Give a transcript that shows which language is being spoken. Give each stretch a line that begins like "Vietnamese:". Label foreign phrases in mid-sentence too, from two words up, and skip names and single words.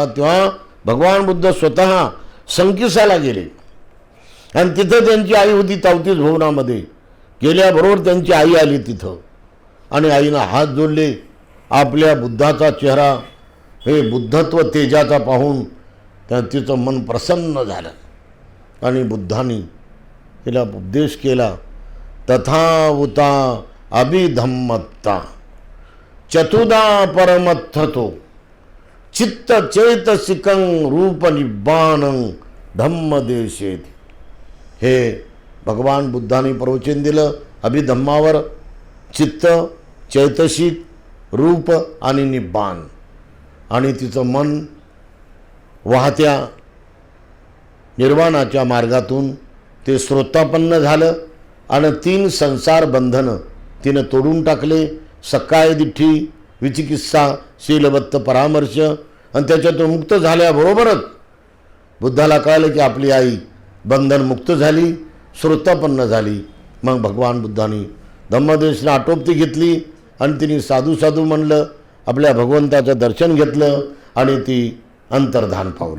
Marathi: तेव्हा भगवान बुद्ध स्वतः संकिसाला गेले आणि तिथं त्यांची आई होती 34 भुवनामध्ये. गेल्याबरोबर त्यांची आई आली तिथं आणि आईनं हात जोडले. आपल्या बुद्धाचा चेहरा हे बुद्धत्व तेजाचा पाहून तिचं मन प्रसन्न झालं आणि बुद्धांनी तिला उपदेश केला.
Pali: तथावुता अभिधम्मत्ता चतुदा परमत्थतो चित्त चैतसिकं रूप निब्बानं धम्मदेशेत.
Marathi: हे भगवान बुद्धांनी प्रवचन दिलं अभिधम्मावर. चित्त, चैतसिक, रूप आणि निब्बान. आणि तिचं मन वाहत्या निर्वाणाच्या मार्गातून ते श्रोतापन्न झालं आणि 3 संसार बंधनं तिनं तोडून टाकले.
Pali: सकाय दिठ्ठी विचिकित्सा शीलबत्त परामर्श
Marathi: आणि त्याच्यातून मुक्त झाल्याबरोबरच बुद्धाला कळलं की आपली आई बंधनमुक्त झाली, श्रोतापन्न झाली. मग भगवान बुद्धांनी धम्मदेशना आटोपती घेतली आणि तिने साधू साधू म्हणलं, आपल्या भगवंताचं दर्शन घेतलं आणि ती अंतर्धान पावली.